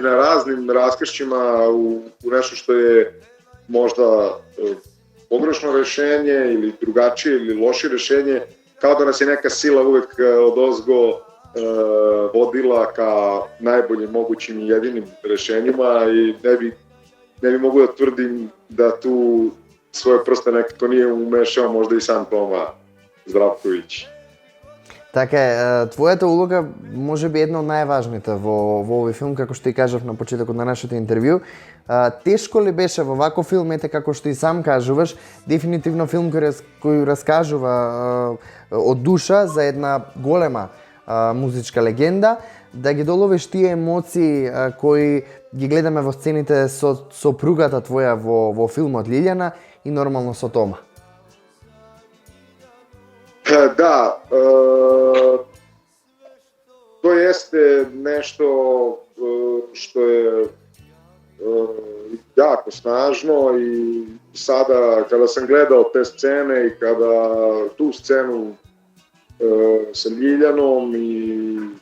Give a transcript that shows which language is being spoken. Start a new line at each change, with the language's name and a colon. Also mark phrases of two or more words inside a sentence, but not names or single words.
Serbian: na raznim raskršćima u nešto što je možda pogrešno rešenje ili drugačije ili loše rešenje, kao da nas je neka sila uvek odozgo vodila ka najboljim mogućim i jedinim rešenjima i ne bi mogu da tvrdim da tu svoje prste nekako nije umešao možda i sam Тома Здравковиќ.
Macedonian: Така е, твојата улога може би една од најважните во овој филм, како што и кажав на почетокот на нашето интервју. Тешко ли беше во ваков филм, ете како што и сам кажуваш, дефинитивно филм кој раскажува од душа за една голема музичка легенда, да ги доловиш тие емоции кои ги гледаме во сцените со сопругата твоја во филмот Лилјана и нормално со Тома.
Serbian: Da, to jeste nešto što je jako snažno i sada kada sam gledao te scene i kada tu scenu sa Ljiljanom i